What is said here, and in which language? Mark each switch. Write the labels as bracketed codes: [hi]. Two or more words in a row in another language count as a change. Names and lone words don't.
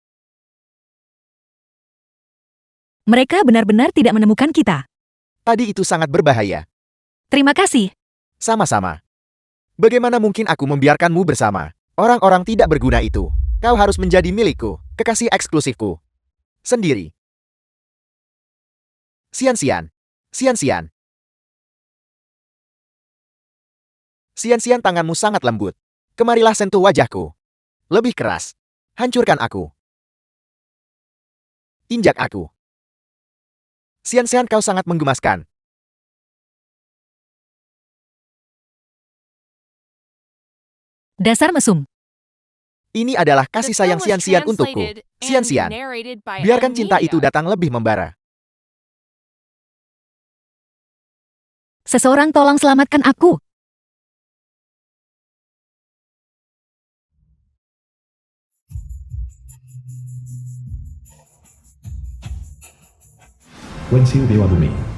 [id] Mereka benar-benar tidak menemukan kita. Tadi itu sangat berbahaya. Terima kasih. Sama-sama. Bagaimana mungkin aku membiarkanmu bersama orang-orang tidak berguna itu? Kau harus menjadi milikku, kekasih eksklusifku. Sendiri. Sian-sian. Sian-sian. Sian-sian, tanganmu sangat lembut. Kemarilah sentuh wajahku. Lebih keras. Hancurkan aku. Injak aku. Sian-sian, kau sangat menggemaskan. Dasar mesum. Ini adalah kasih sayang Sian-sian untukku. Sian-sian, biarkan cinta itu datang lebih membara. Seseorang tolong selamatkan aku. Wensil Dewa Bumi.